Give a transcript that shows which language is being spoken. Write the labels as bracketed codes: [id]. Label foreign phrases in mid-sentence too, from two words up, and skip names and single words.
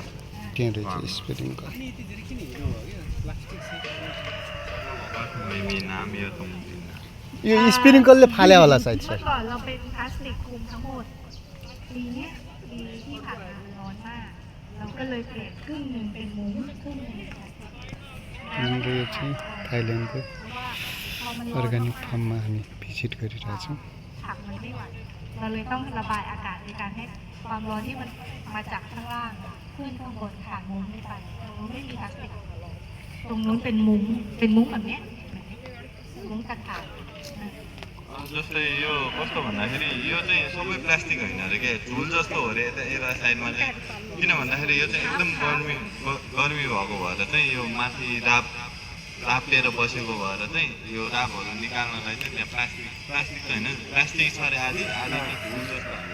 [ne] त्यहाँ रहेछ स्प्रिङ्कल यो स्प्रिङ्कलले फाल्या होला सायद सर यो चाहिँ थाइल्यान्डको [en] organic farm [ne] हामी भिजिट गरिरहेछौँ [th] เราเลยต้องระบายอากาศในการให้ความร้อนที่มันมาจากข้างล่างขึ้นข้างบนผ่านมุ้งขึ้นไปตรงนู้นไม่มีพลาสติกตรงนู้นเป็นมุ้งแบบนี้มุ้งตะข่าย [ne] जस्तै यो कस्तो भन्दाखेरि यो चाहिँ सबै प्लास्टिक होइन अरे के झुल जस्तो हो रे यता साइडमा चाहिँ किन भन्दाखेरि यो चाहिँ एकदम गर्मी भएको भएर चाहिँ यो माथि रापेर बसेको भएर चाहिँ यो रापहरू निकाल्नलाई चाहिँ त्यहाँ प्लास्टिक छैन प्लास्टिक छ अरे आधी झुल जस्तो